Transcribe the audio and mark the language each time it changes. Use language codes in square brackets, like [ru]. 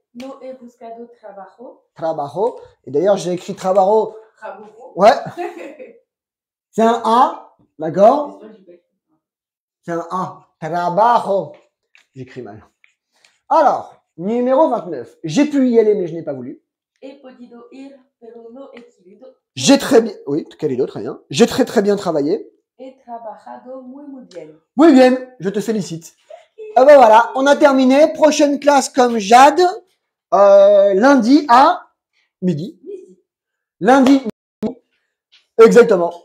[es] No he buscado trabajo. Trabajo. [fr] Et d'ailleurs, j'ai écrit trabajo. [es] Trabajo. [fr] Ouais. C'est un A, d'accord? C'est un A. Trabajo. J'écris mal. Alors, numéro 29. J'ai pu y aller, mais je n'ai pas voulu. [es] He podido ir, pero no he querido. [fr] J'ai très bien. Oui, querido, très bien. J'ai très bien travaillé. [es] He trabajado muy bien. Muy bien, [fr] je te félicite. Ben voilà, on a terminé. Prochaine classe comme Jade. Lundi à midi. Lundi. Exactement.